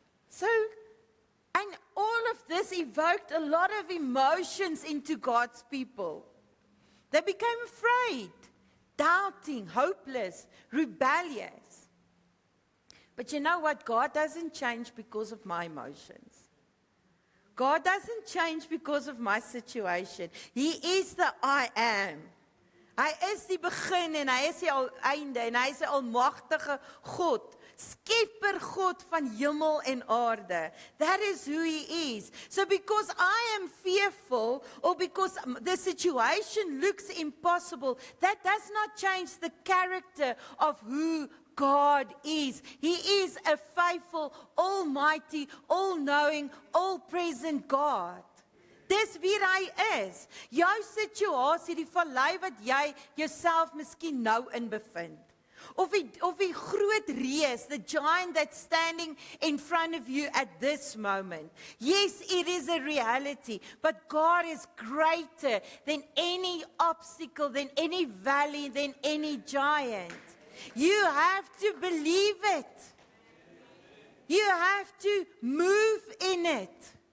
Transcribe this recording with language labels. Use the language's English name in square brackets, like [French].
[English] So, and all of this evoked a lot of emotions into God's people. They became afraid, doubting, hopeless, rebellious. But you know what? God doesn't change because of my emotions. God doesn't change because of my situation. He is the I am. [Afrikaans] Hy is die begin en hy is die einde en hy is die almagtige God. Skepper God van hemel en aarde. [English] That is who he is. So because I am fearful or because the situation looks impossible, that does not change the character of who God is. He is a faithful, almighty, all-knowing, all-present God. [Afrikaans] Dis wie hy is. Jou situasie, die vallei wat jy jouself miskien nou in bevind. Of die groot reus, [English] the giant that's standing in front of you at this moment. Yes, it is a reality, but God is greater than any obstacle, than any valley, than any giant. You have to believe it. You have to move in it.